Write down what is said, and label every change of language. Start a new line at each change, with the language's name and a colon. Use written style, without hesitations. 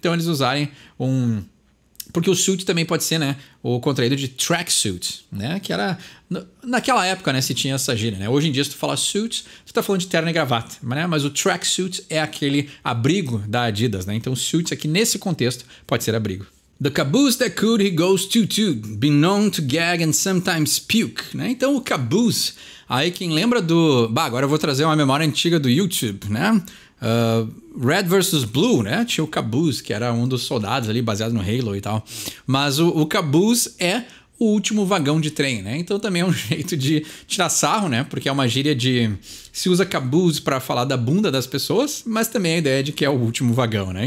Portuguese: Então eles usarem porque o suit também pode ser, né, o contraído de tracksuit, né, que era naquela época, né, se tinha essa gíria, né? Hoje em dia se tu fala suit, tu tá falando de terno e gravata, né? Mas o tracksuit é aquele abrigo da Adidas, né? Então suit aqui nesse contexto pode ser abrigo.
English: The caboose that could he goes to, been known to gag and sometimes puke, né?
Portuguese: Então o caboose, aí quem lembra agora eu vou trazer uma memória antiga do YouTube, né? Red vs Blue, né? Tinha o caboose, que era um dos soldados ali, baseado no Halo e tal. Mas o caboose é o último vagão de trem, né? Então também é um jeito de tirar sarro, né? Porque é uma gíria se usa caboose para falar da bunda das pessoas, mas também a ideia de que é o último vagão, né?